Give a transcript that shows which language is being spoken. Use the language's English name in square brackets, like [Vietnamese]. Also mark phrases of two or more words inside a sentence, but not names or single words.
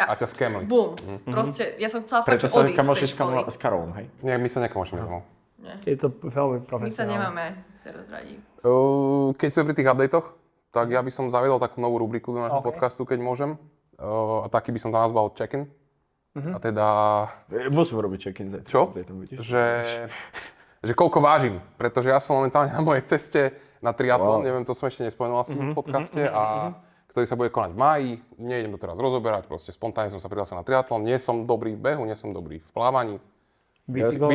[Slovak] A ťa skemli. Bum. Proste, ja som chcela fakt Prečo sa odísť z kamoši tej školy. s Karolom, hej? Nie, my sa nekamošíme domov. Je to veľmi My sa profesionálne. nemáme teraz radi. Keď sme pri tých updatech, tak ja by som zaviedol takú novú rubriku do nášho OK. podcastu, keď môžem. A taký by som to nazval check-in. A teda, Musím robiť check-in zajtra. čo? Že koľko vážim. Pretože ja som momentálne na mojej ceste na triatlon, neviem, to som ešte nespomenul asi v podcaste, a ktorý sa bude konať v máji. Nejdem to teraz rozoberať, proste spontánne som sa prihlásil na triatlon. Nie som dobrý v behu, nie som dobrý v plávaní. Bicykel.